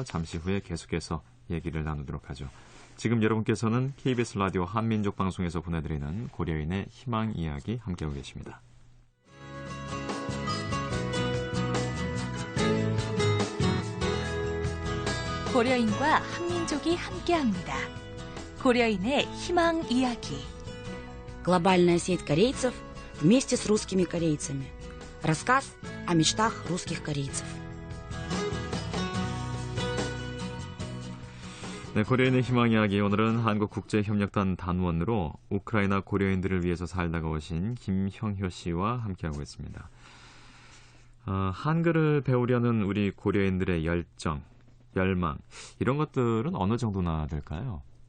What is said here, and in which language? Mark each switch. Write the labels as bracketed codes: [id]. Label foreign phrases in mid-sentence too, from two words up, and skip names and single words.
[ko] 잠시 후에 계속해서 얘기를 나누도록 하죠. 지금 여러분께서는 KBS 라디오 한민족 방송에서 보내드리는 고려인의 희망 이야기 함께하고 계십니다. 고려인과 한민족이 함께합니다. 고려인의 희망 이야기. [ru] Глобальная сеть корейцев вместе с русскими корейцами. Рассказ о мечтах русских корейцев. [ko] 네, 고려인의 희망 이야기 오늘은 한국국제협력단 단원으로 우크라이나 고려인들을 위해서 살다가 오신 김형효 씨와 함께하고 있습니다. 한글을 배우려는 우리 고려인들의 열정, 열망 이런 것들은 어느 정도나 될까요?